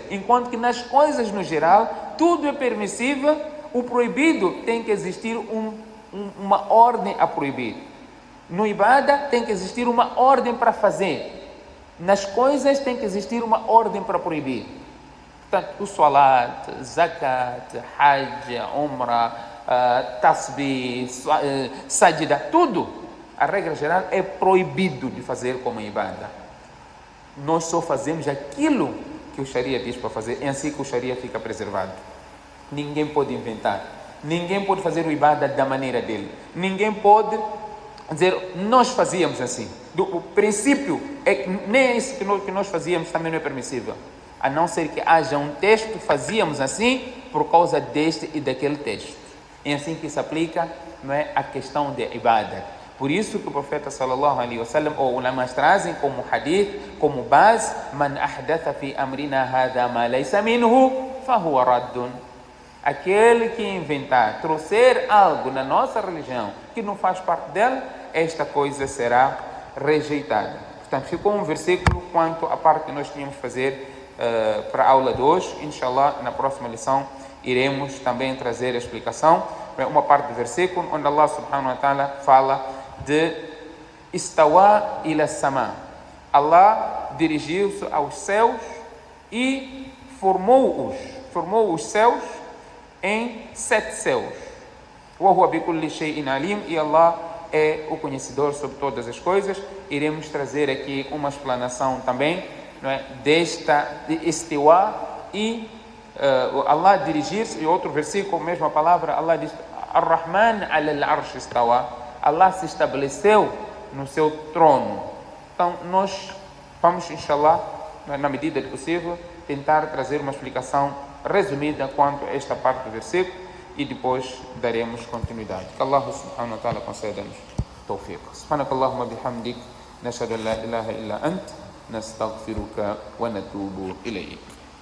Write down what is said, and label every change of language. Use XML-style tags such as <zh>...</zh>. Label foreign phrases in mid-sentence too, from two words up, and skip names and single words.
<pt>Enquanto que nas coisas no geral, tudo é permissível, o proibido tem que existir uma ordem a proibir. No ibada tem que existir uma ordem para fazer. Nas coisas tem que existir uma ordem para proibir. Portanto, o</pt> <ar>صلاة، زكاة، حج، عمرة، تسبيح، سجدة,</ar> <pt>tudo, a regra geral é proibido de fazer como ibada. Nós só fazemos aquilo que o Sharia diz para fazer, é assim que o Sharia fica preservado. Ninguém pode inventar, ninguém pode fazer o ibada da maneira dele, ninguém pode dizer: "Nós fazíamos assim." O princípio é que nem isso que nós fazíamos também não é permissível, a não ser que haja um texto: "Fazíamos assim por causa deste e daquele texto." É assim que se aplica, não é, a questão de ibada. Por isso que o profeta</pt> <ar>صلى الله عليه وسلم,</ar> <pt>ou ulamas trazem como hadith, como base:</pt> <ar>"من أحدث في أمرنا هذا ما ليس منه، فهو رد."</ar> <pt>Aquele que inventar, trouxer algo na nossa religião que não faz parte dela, esta coisa será rejeitada. Portanto, ficou um versículo quanto à parte que nós tínhamos que fazer para a aula de hoje. Inshallah, na próxima lição iremos também trazer a explicação para uma parte do versículo onde Allah</pt> <ar>سبحانه وتعالى</ar> <pt>fala de</pt> <ar>استوى إلى السماء.</ar> <pt>Allah dirigiu-se aos céus e formou os céus em 7 céus.</pt> <ar>وهو بكل شيء عليم.</ar> <pt>E Allah é o conhecedor sobre todas as coisas. Iremos trazer aqui uma explanação também, não é, desta de istiwa e Allah dirigir-se. E outro versículo, mesma palavra, Allah diz:</pt> <ar>"الرحمن على العرش استوى."</ar> <pt>Allah se estabeleceu no seu trono. Então nós vamos, inshallah, na medida do possível, tentar trazer uma explicação resumida quanto a esta parte do versículo e depois daremos continuidade. Que Allah</pt> <ar>سبحانه وتعالى conceda-nos tawfiq. سبحانك اللهم بحمدك، نشهد أن لا إله إلا أنت، نستغفرك ونتوب إليك.</ar>